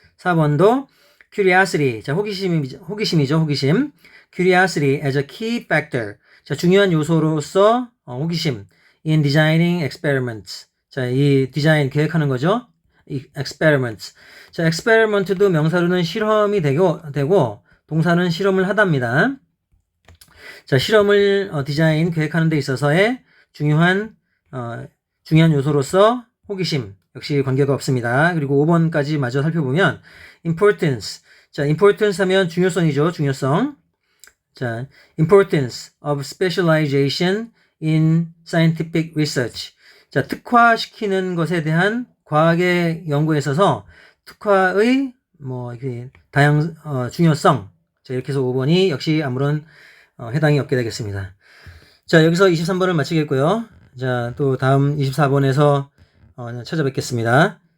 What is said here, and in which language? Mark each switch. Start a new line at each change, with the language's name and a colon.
Korean: 4번도 curiosity. 자, 호기심이죠, 호기심.
English: curiosity as a key factor.
Korean: 자, 중요한 요소로서 호기심.
English: in designing experiments.
Korean: 자, 이 디자인 계획하는 거죠. 이 experiments. 자, experiment도 명사로는 실험이 되고 동사는 실험을 하답니다. 자, 실험을 디자인 계획하는 데 있어서의 중요한 요소로서 호기심. 역시 관계가 없습니다. 그리고 5번까지 마저 살펴보면 importance. 자, importance 하면 중요성이죠. 중요성.
English: 자, importance of specialization in scientific research.
Korean: 자, 특화시키는 것에 대한 과학의 연구에 있어서 특화의 중요성. 자, 이렇게 해서 5번이 역시 아무런 해당이 없게 되겠습니다. 자, 여기서 23번을 마치겠고요. 자, 또 다음 24번에서 찾아뵙겠습니다.